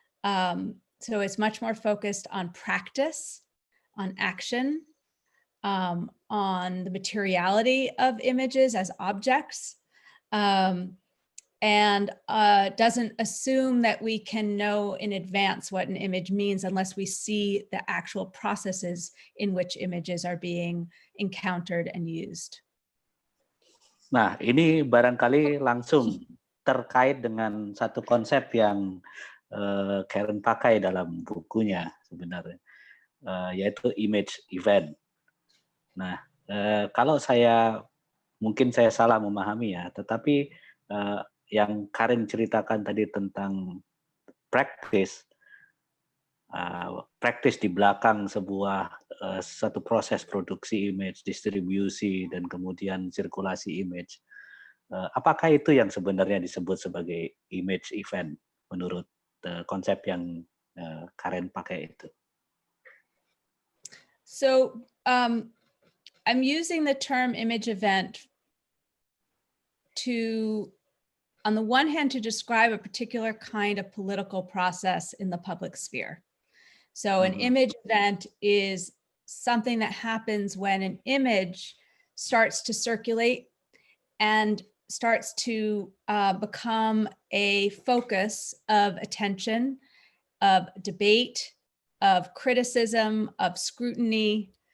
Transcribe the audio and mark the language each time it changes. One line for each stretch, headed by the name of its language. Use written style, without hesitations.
English: So it's much more focused on practice, on action, on the materiality of images as objects, and and doesn't assume that we can know in advance what an image means unless we see the actual processes in which images are being encountered and used.
Indonesian: Nah, ini barangkali langsung terkait dengan satu konsep yang Karen pakai dalam bukunya sebenarnya, yaitu image event. Nah, kalau mungkin saya salah memahami ya, tetapi yang Karen ceritakan tadi tentang practice di belakang satu proses produksi image, distribusi, dan kemudian sirkulasi image. Apakah itu yang sebenarnya disebut sebagai image event menurut konsep yang Karen pakai itu?
English: So I'm using the term image event to, on the one hand, to describe a particular kind of political process in the public sphere. So an image event is something that happens when an image starts to circulate and starts to become a focus of attention, of debate, of criticism, of scrutiny.